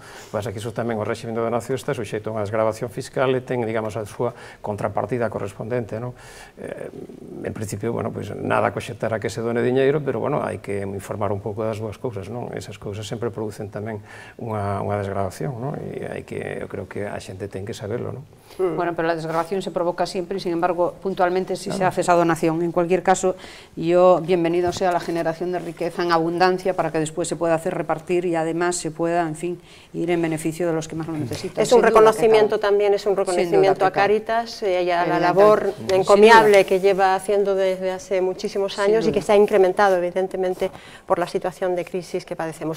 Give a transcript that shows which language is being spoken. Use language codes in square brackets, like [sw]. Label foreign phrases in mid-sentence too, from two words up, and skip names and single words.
[gl] Pasa que iso tamén o réxime de donación está suxeito a unha desgravación fiscal e ten, digamos, a súa contrapartida correspondente, non? En principio, bueno, pois nada coxetar a que se done diñeiro, pero, bueno, hai que informar un pouco das boas cousas, non? Esas cousas sempre producen tamén unha desgravación, non? E hai que, eu creo que a xente ten que saberlo, non? [es] Bueno, pero la desgravación se provoca siempre y, sin embargo, puntualmente si se hace esa donación. En cualquier caso, bienvenido sea la generación de riqueza en abundancia para que después se pueda hacer repartir y además se pueda, en fin, ir en beneficio de los que más lo necesitan. Es un reconocimiento también, es un reconocimiento a Cáritas y a la labor encomiable que lleva haciendo desde hace muchísimos años y que se ha incrementado, evidentemente, por la situación de crisis que padecemos.